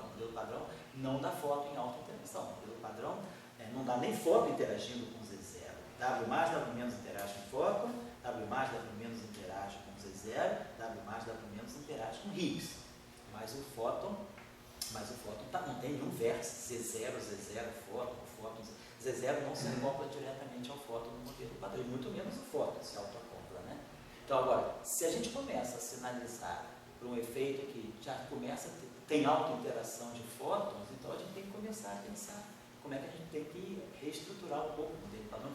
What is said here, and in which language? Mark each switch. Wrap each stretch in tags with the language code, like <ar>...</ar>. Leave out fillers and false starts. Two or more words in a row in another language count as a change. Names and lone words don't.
<pt>O modelo padrão não dá foto em auto-interação. O modelo padrão não dá nem foto interagindo com Z0. W+, W- interage com fóton, W+, W- interage com Z0, W+, W- interage com Higgs. Mas o fóton não tem nenhum vértice, Z0, fóton. Z0 não se acopla diretamente ao fóton no modelo padrão, e muito menos o fóton se autoacopla, né? Então, agora, se a gente começa a sinalizar para um efeito que já começa tem auto-interação de fótons, então a gente tem que começar a pensar como é que a gente tem que reestruturar um pouco o modelo padrão.</pt>